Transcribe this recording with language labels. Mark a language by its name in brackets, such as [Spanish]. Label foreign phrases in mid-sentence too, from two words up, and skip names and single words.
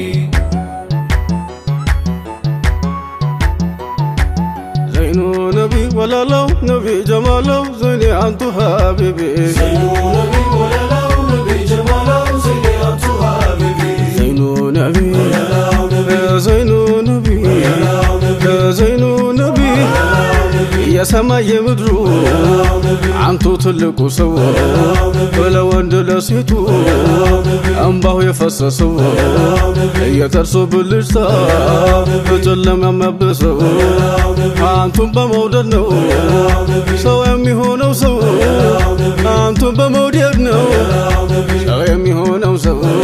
[Arabic] زين النبي [Amharic] ወለላው ነቢ ጀማላው ዘይኔ አንቱ ሀቢቢ [Arabic] زين النبي [Amharic] ወለላው ነቢ ጀማላው ዘይኔ አንቱ ሀቢቢ [Arabic] زين النبي زين النبي زين النبي [Amharic] የሰማይ የምድሩ አንቱ ትልቁ ሰው ለወንድ ለሴቱ እንባው የፈሰሰው የጥርሱ ብልጭታ በጨለማ የሚያብሰው አንቱን በመውደድ ነው ሰው የሚሆነው ሰው አንቱን በመውደድ ነው ሰው የሚሆነው ሰው